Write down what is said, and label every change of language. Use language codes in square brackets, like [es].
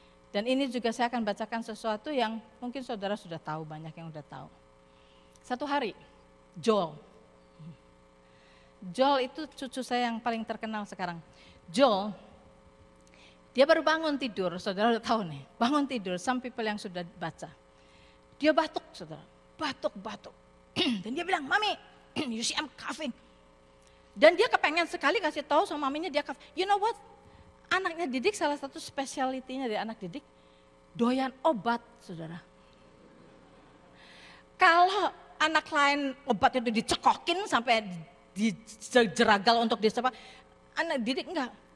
[id] Dan ini juga saya akan bacakan sesuatu yang mungkin saudara sudah tahu, banyak yang sudah tahu. Satu hari, Joel itu cucu saya yang paling terkenal sekarang. Joel, dia baru bangun tidur, saudara udah tahu nih. Bangun tidur, [en] some people [id] yang sudah baca. Dia batuk, saudara, batuk. Dan dia bilang, [en] Mami, you see I'm coughing. [id] Dan dia kepengen sekali kasih tahu sama maminya dia coughing. [en] You know what? [id] Anaknya Didik, salah satu spesialitinya dari anak Didik, doyan obat, saudara. Kalau anak lain obat itu dicekokin sampai dijeragal untuk disapa, anak Didik enggak.